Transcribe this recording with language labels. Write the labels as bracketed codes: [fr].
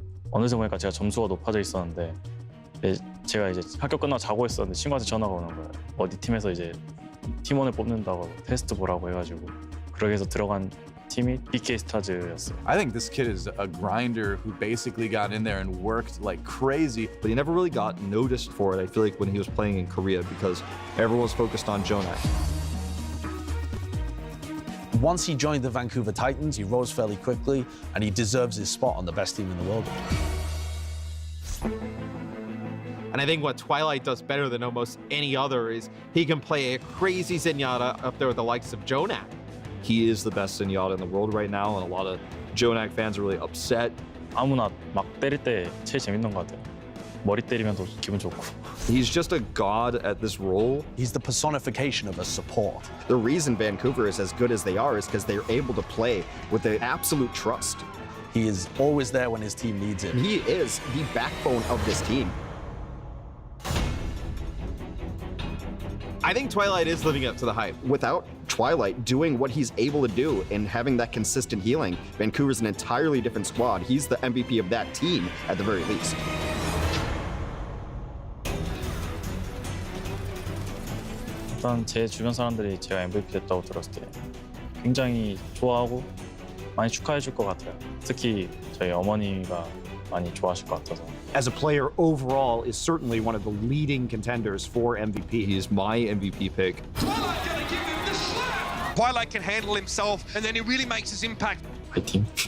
[ko] 어느새 보니까 제가 점수가 높아져 있었는데 제가 이제 학교 끝나고 자고 있었는데 친구한테 전화가 오는 거예요. 어디 팀에서 이제 팀원을 뽑는다고 테스트 보라고 해가지고 그러게 해서 들어간 팀이 BK 스타즈였어요. [en] I think this kid is a grinder who basically got in there and worked like crazy. But he never really got noticed for it, I feel like, when he was playing in Korea, because everyone was focused on Jonak. Once he joined the Vancouver Titans, he rose fairly quickly, and he deserves his spot on the best team in the world. And I think what Twilight does better than almost any other is he can play a crazy Zenyatta up there with the likes of Jonak. He is the best Zenyatta in the world right now, and a lot of Jonak fans are really upset. [ko] 아무나 막 때릴 때 제일 재밌는 것 같아요. 머리 때리면 더 기분 좋고. [en] He's just a god at this role. He's the personification of a support. The reason Vancouver is as good as they are is because they're able to play with the absolute trust. He is always there when his team needs him. He is the backbone of this team. I think Twilight is living up to the hype. Without Twilight doing what he's able to do and having that consistent healing, Vancouver's an entirely different squad. He's the MVP of that team at the very least. [ko] 일단 제 주변 사람들이 제가 MVP 됐다고 들었을 때 굉장히 좋아하고 많이 축하해 줄 것 같아요. 특히 저희 어머니가 많이 좋아하실 것 같아서. [en] As a player overall is certainly one of the leading contenders for MVP. He is my MVP pick. Twilight can handle himself, and then he really makes his impact. [ko] 화이팅!